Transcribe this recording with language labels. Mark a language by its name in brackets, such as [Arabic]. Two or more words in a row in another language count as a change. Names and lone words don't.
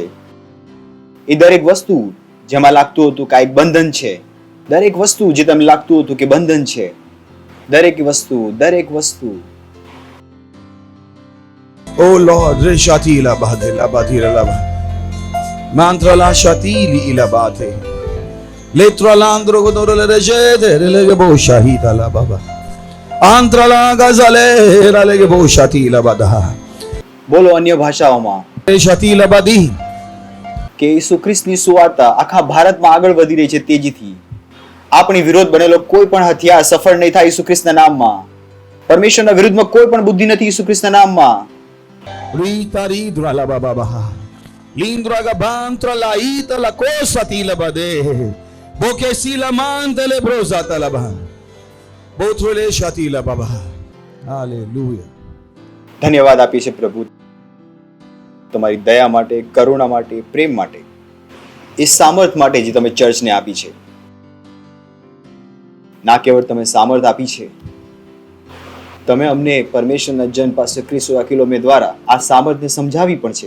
[Gujarati] એ દરેક વસ્તુ જેમાં લાગતું હતું કે આ એક બંધન છે, દરેક વસ્તુ જે તમને લાગતું હતું કે બંધન છે, દરેક વસ્તુ [English] Oh Lord, Reshati ila badhe la badhira la mantra la shatili ila badhe letra la andro godoro le rejede le bo shahida la baba antra la gazale la le bo shati la badha [Gujarati] બોલો અન્ય ભાષાઓમાં Reshati la badhi કે ઈસુ ખ્રિસ્તની સુવાર્તા આખા ભારતમાં આગળ વધી રહી છે તેજીથી. આપણી વિરોધ બનેલો કોઈ પણ હથિયાર સફળ નહીં થાય ઈસુ ખ્રિસ્તના નામમાં. પરમેશ્વરના વિરુદ્ધમાં કોઈ પણ બુદ્ધિ નથી ઈસુ ખ્રિસ્તના નામમાં. Rita ridra la baba baha lindra ga bantra la ita la kosati la bade boke si la mante le brosata la ba botro le shati la baba. Hallelujah. ધન્યવાદ આપીએ છીએ પ્રભુ તમારી દયા માટે, કરુણા માટે, પ્રેમ માટે, એ સામર્થ માટે જે તમે ચર્ચને આપી છે. ના કેવળ તમે સામર્થ આપી છે, તમે અમને પરમેશ્વરના જન પાસે ખ્રિસ્ત વકીલોમે દ્વારા આ સામર્થને સમજાવી પણ છે.